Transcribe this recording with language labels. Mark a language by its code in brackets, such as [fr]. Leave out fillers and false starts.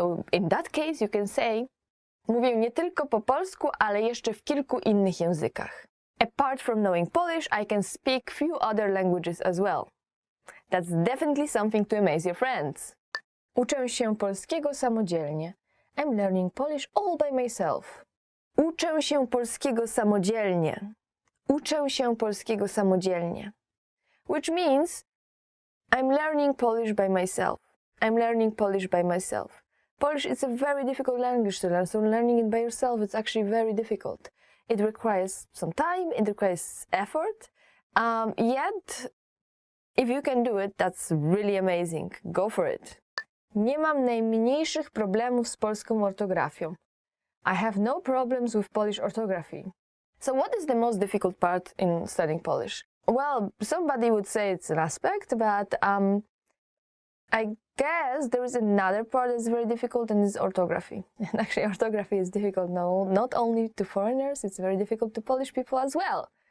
[en] So in that case you can say [pl] mówię nie tylko po polsku, ale jeszcze w kilku innych językach. [en] Apart from knowing Polish, I can speak few other languages as well. That's definitely something to amaze your friends. [pl] Uczę się polskiego samodzielnie. [en] I'm learning Polish all by myself. [pl] Uczę się polskiego samodzielnie. Uczę się polskiego samodzielnie. [en] Which means I'm learning Polish by myself. I'm learning Polish by myself. Polish is a very difficult language to learn, so learning it by yourself is actually very difficult. It requires some time, it requires effort, yet if you can do it, that's really amazing. Go for it. [pl] Nie mam najmniejszych problemów z polską ortografią. [en] I have no problems with Polish orthography. So what is the most difficult part in studying Polish? Well, somebody would say it's an aspect, but I guess there is another part that's very difficult, and it's orthography. And actually orthography is difficult not only to foreigners, it's very difficult to Polish people as well.